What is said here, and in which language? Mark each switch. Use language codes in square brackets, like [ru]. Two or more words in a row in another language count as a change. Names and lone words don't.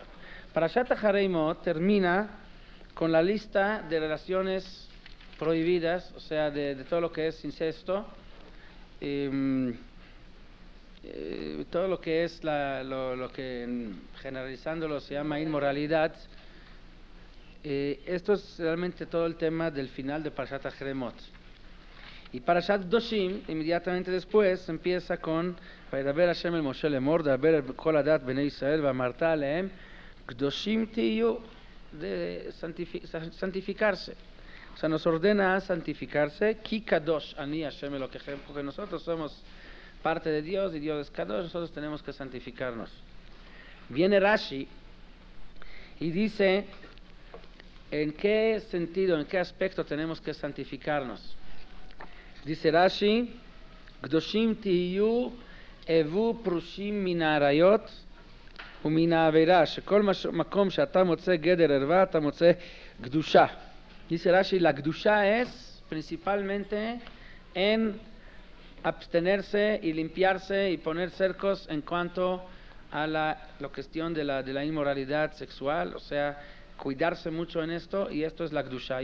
[es] Parashat Acharei Mot termina con la lista de relaciones prohibidas, o sea, de todo lo que es incesto, todo lo que es lo que generalizándolo se llama inmoralidad. Esto es realmente todo el tema del final de Parashat Acharei Mot. Y Parashat Kedoshim, inmediatamente después, empieza con [he] וידבר השם אל משה לאמר דבר אל כל עדת בני ישראל ואמרת אלהם קדשים תהיו, [es] de santificarse. O sea, nos ordena a santificarse. [he] כי קדוש אני השם אלוקיכם, [es] porque nosotros somos parte de Dios y Dios es kadosh, nosotros tenemos que santificarnos. Viene Rashi y dice en qué sentido, en qué aspecto tenemos que santificarnos. Dice Rashi: [he] קדושים תהיו הוו פרושים מן העריות ומן העבירה, שכל מקום שאתה מוצא גדר ערווה, אתה מוצא קדושה. [es] Dice Rashi, la kedusha es principalmente en abstenerse y limpiarse y poner cercos en cuanto a la cuestión de la inmoralidad sexual, o sea, cuidarse mucho en esto, y esto es la kedusha.